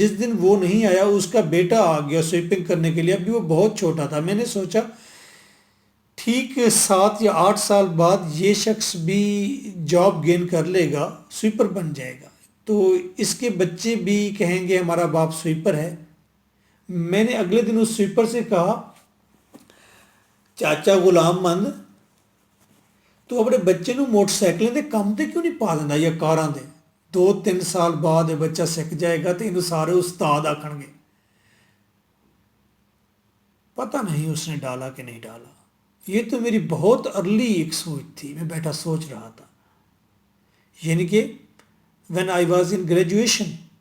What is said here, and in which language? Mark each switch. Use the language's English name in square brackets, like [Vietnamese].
[Urdu] جس دن وہ نہیں آیا اس کا بیٹا آ گیا سویپنگ کرنے کے لیے. ابھی وہ بہت چھوٹا تھا. میں نے سوچا ٹھیک 7 یا 8 سال بعد یہ شخص بھی جاب گین کر لے گا، سویپر بن جائے گا، تو اس کے بچے بھی کہیں گے ہمارا باپ سویپر ہے. میں نے اگلے دن اس سویپر سے کہا [Punjabi] چاچا غلام مند تو اپنے بچے نو موٹر سائیکلیں دے کم تے کیوں نہیں پا دینا یا کاراں دے. [Urdu] 2-3 سال بعد یہ بچہ سکھ جائے گا [Punjabi] تو انہوں سارے استاد آکھن گے. [Urdu] پتہ نہیں اس نے ڈالا کہ نہیں ڈالا. یہ تو میری بہت ارلی ایک سوچ تھی. میں بیٹھا سوچ رہا تھا، یعنی کہ [English] when I was in graduation.